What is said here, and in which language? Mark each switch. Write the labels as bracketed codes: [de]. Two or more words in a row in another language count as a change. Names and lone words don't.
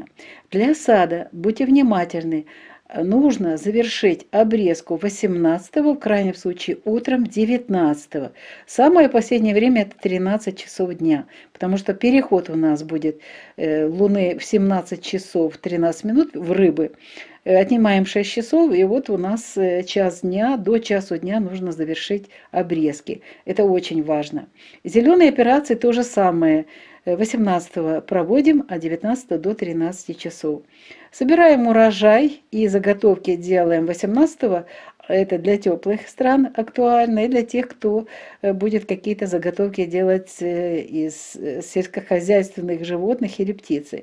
[ru] Для сада будьте внимательны. Нужно завершить обрезку 18, в крайнем случае утром 19. Самое последнее время это 13 часов дня, потому что переход у нас будет Луны в 17 часов 13 минут в Рыбы. Отнимаем 6 часов, и вот у нас час дня, до часу дня нужно завершить обрезки. Это очень важно. Зеленые операции то же самое. 18 проводим, а 19 до 13 часов. Собираем урожай и заготовки делаем 18. Это для теплых стран актуально, и для тех, кто будет какие-то заготовки делать из сельскохозяйственных животных или птицы.